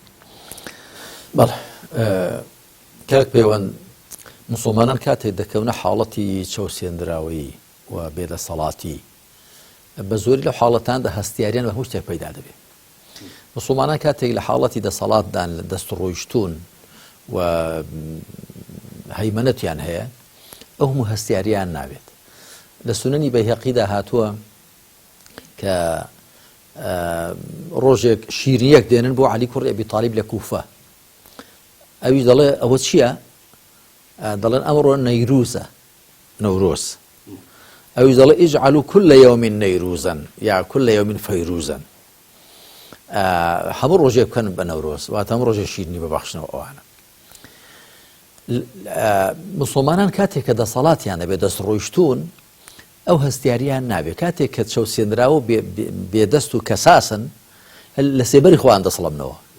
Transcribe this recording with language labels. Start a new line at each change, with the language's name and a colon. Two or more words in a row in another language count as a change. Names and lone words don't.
Central Kurdish: بەڵێ کاک پەیوەند مسلمانان کاتێک دەکەونە حاڵەتی چەوسێنراوی و بێدەسەڵاتی بە زۆری لە حاڵەتاندا هەستیاریان بە هەموو شتێک پەیدا دەبێت مسلمانان کاتێک لە حاڵەتی دەسەڵاتدان لە دەست ڕۆیشتون و هەیمەنەتیان هەیە ئەو هەموو هەستیاریان ناوێت لە سونەنی بەیهەقیدا هاتووە کە ڕۆژێک شیرینیەک دێنن بۆ عەلی کوڕی ئەبی تاڵیب لە کوفە ئەویش دەڵێ ئەوە چییە دەڵێن ئەمڕۆ نەیروزە نەورۆز ئەویش دەڵێ
Arabic: ئیجعەلوا کل یەوم نەیروزا یا کل یەوم فەیروزا
Central Kurdish: هەموو ڕۆژێک بکەن بە نەورۆز واتە هەموو ڕۆژێک شیرینی ببەخشنەوە ئەوانە مسلمانان کاتێک کە دەسەڵاتیان دەبێت دەست ڕۆیشتون ئەو هەستیاریان نابێت کاتێک کە چەوسێنراوە بێدەست و کەساسن لە سێبەری خۆیان دەسەڵەمنەوە